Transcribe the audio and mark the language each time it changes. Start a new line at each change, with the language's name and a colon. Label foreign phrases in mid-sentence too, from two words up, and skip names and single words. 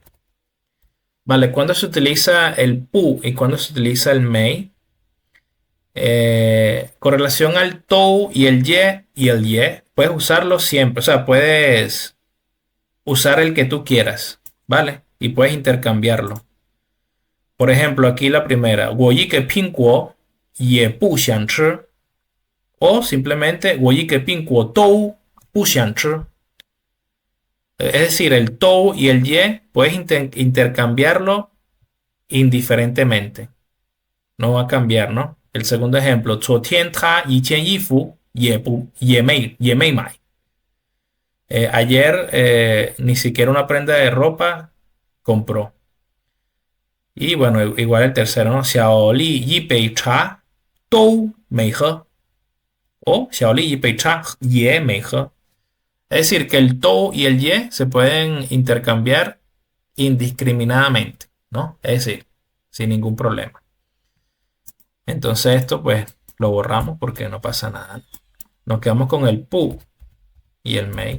Spanish: Vale, ¿cuándo se utiliza el pu y cuándo se utiliza el mei? Con relación al tou y el ye, puedes usarlo siempre. O sea, puedes usar el que tú quieras, ¿vale? Y puedes intercambiarlo. Por ejemplo, aquí la primera,
Chinese: 我一个苹果也不想吃.
Spanish: O simplemente,
Chinese: 我一个苹果都不想吃.
Spanish: Es decir, el tou y el ye puedes intercambiarlo indiferentemente. No va a cambiar, ¿no? El segundo ejemplo,
Chinese: 昨天他一件衣服也没买.
Spanish: Ayer ni siquiera una prenda de ropa compró. Y bueno, igual el tercero, ¿no?
Chinese: 小丽一杯茶都没喝. O 小丽一杯茶也没喝.
Spanish: Es decir, que el to y el ye se pueden intercambiar indiscriminadamente, ¿no? Es decir, sin ningún problema. Entonces esto pues lo borramos porque no pasa nada. Nos quedamos con el pu y el mei.